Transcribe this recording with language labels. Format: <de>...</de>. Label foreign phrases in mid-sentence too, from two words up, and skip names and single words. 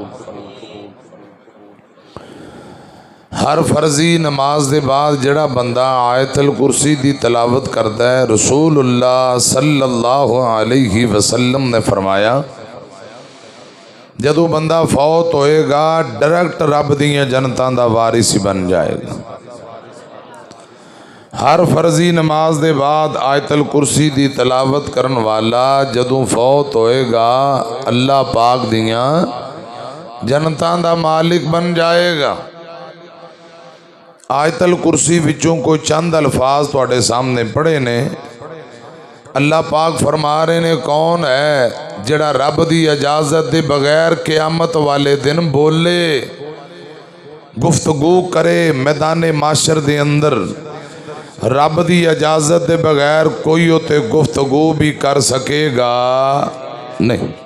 <pa>ہر فرضی نماز دے بعد جڑا بندہ آیت الکرسی دی تلاوت کرتا ہے، رسول اللہ</pa> <ar>صلی اللہ علیہ وسلم</ar> <pa>نے فرمایا جدو بندہ فوت ہوئے گا ڈائریکٹ رب دیاں جنتاں دا وارث بن جائے گا۔ ہر فرضی نماز دے بعد آیت الکرسی دی تلاوت کرن والا جدو فوت ہوئے گا اللہ پاک دیاں جنتاں دا مالک بن جائے گا۔ آیت الکرسی وچوں کوئی چند الفاظ تواڈے سامنے پڑھے نے۔ اللہ پاک فرما رہے نے کون ہے جڑا رب دی اجازت دے بغیر قیامت والے دن بولے، گفتگو کرے میدان معاشر دے اندر، رب دی اجازت دے بغیر کوئی ہوتے گفتگو بھی کر سکے گا نہیں۔</pa>